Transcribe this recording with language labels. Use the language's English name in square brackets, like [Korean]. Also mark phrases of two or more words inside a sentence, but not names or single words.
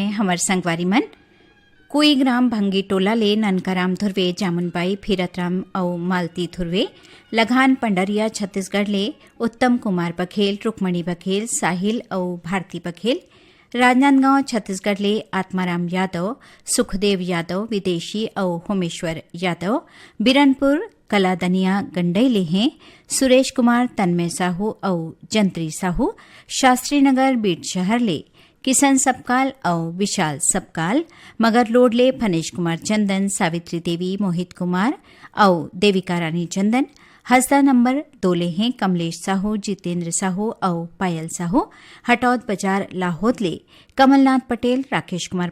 [Chhattisgarhi] हमर संगवारी मन कुई ग्राम भंगी टोला ले ननकाराम धुर्वे जामुनबाई फिरतराम और मालती धुर्वे लगान पंडरिया छत्तीसगढ़ ले उत्तम कुमार बघेल रुक्मणी बघेल साहिल और भारती बघेल राजनांदगांव छत्तीसगढ़ ले आत्माराम यादव सुखदेव यादव विदेशी और होमेश्वर यादव बिरनपुर कलादनिया गंडई ले हैं सुरेश कुमार तन्मय साहू और जंत्री साहू शास्त्री नगर बीट शहर ले किशन सबकाल और विशाल सबकाल मगर लोडले फनेश कुमार चंदन सावित्री देवी मोहित कुमार और देविका रानी चंदन हसदा नंबर 2 ले हैं कमलेश साहू जितेंद्र साहू और पायल साहू हटौद बाजार लाहौद ले कमलनाथ पटेल राकेश कुमार